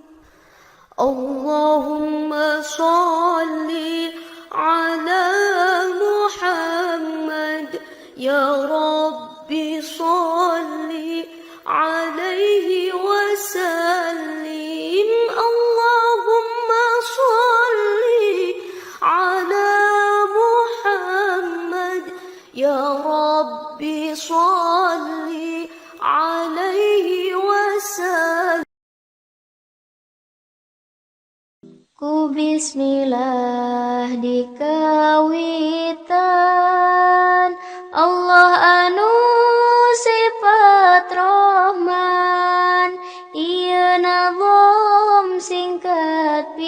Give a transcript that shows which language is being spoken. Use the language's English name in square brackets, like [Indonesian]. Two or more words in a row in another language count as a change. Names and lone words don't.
[Arabic] اللهم صل على محمد يا ربي صل عليه وسلم اللهم صل على محمد يا ربي صل عليه وسلم [Sundanese] Ku bismillah dikawitan Allah anu sifat Rahman ieu nazom singkat